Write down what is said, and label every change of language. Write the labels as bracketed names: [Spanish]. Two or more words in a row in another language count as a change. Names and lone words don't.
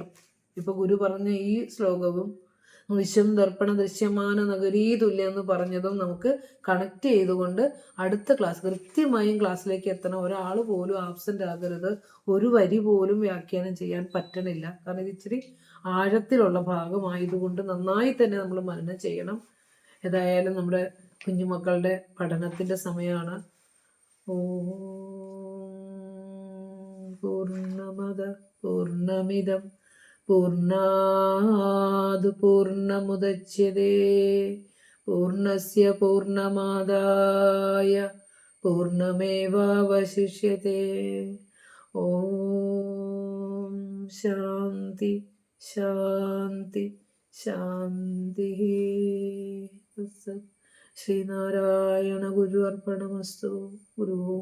[Malayalam] ഇപ്പൊ ഗുരു പറഞ്ഞ ഈ ശ്ലോകവും [Sanskrit] വിശ്വം ദർപ്പണ ദൃശ്യമാന നഗരീ തുല്യം [Malayalam] എന്ന് പറഞ്ഞതും നമുക്ക് കണക്ട് ചെയ്തുകൊണ്ട് അടുത്ത ക്ലാസ് കൃത്യമായും ക്ലാസ്സിലേക്ക് എത്തണം. ഒരാൾ പോലും ആബ്സെന്റ് ആകരുത്. ഒരു വരി പോലും വ്യാഖ്യാനം ചെയ്യാൻ പറ്റണില്ല. കാരണം ഇത് ഇച്ചിരി ആഴത്തിലുള്ള ഭാഗമായതുകൊണ്ട് നന്നായി തന്നെ നമ്മൾ മനനം ചെയ്യണം. ഏതായാലും നമ്മുടെ കുഞ്ഞുമക്കളുടെ പഠനത്തിൻ്റെ സമയമാണ്. [Sanskrit] ഓം പൂർണ്ണമദ പൂർണ്ണമിദം പൂർണ്ണാത് പൂർണ്ണമുദച്യതേ പൂർണ്ണസ്യ പൂർണ്ണമാദായ പൂർണ്ണമേവാവശിഷ്യതേ. ഓം ശാന്തി ശാന്തി ശാന്തി. ശ്രീനാരായണ ഗുരു അർപ്പണമസ്തു.